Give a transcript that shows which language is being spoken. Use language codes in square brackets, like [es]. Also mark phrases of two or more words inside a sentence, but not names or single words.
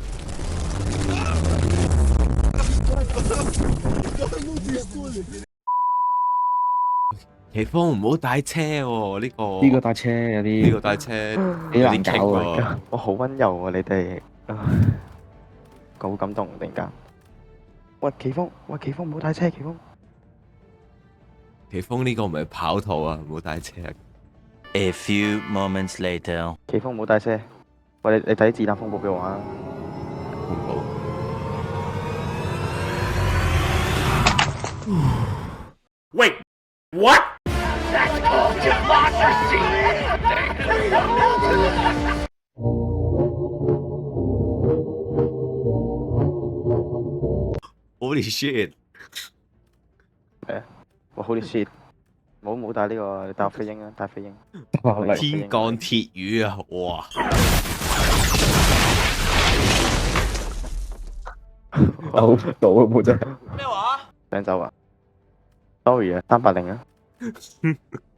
[yue] 奇峰唔好帶車喎，呢個呢個搭車有啲呢個帶車幾有啲棘難搞啊！喎。我好溫柔啊，你哋好感動突然間。喂，奇峰，喂，奇峰唔好帶車，奇峰。奇峰呢個唔係跑圖啊，唔好帶車。 [en] A few moments later. [yue] 奇峰唔好帶車。喂，你睇子彈風暴俾我啊！恐怖。 [en] Wait, what? Holy shit！ [yue] 哇， [en] Holy shit！ [yue] 冇帶呢個，你帶飛鷹啊，帶飛鷹。天降鐵雨啊！哇！走到啊，冇真係。咩話？想走啊？sorry 啊，380啊。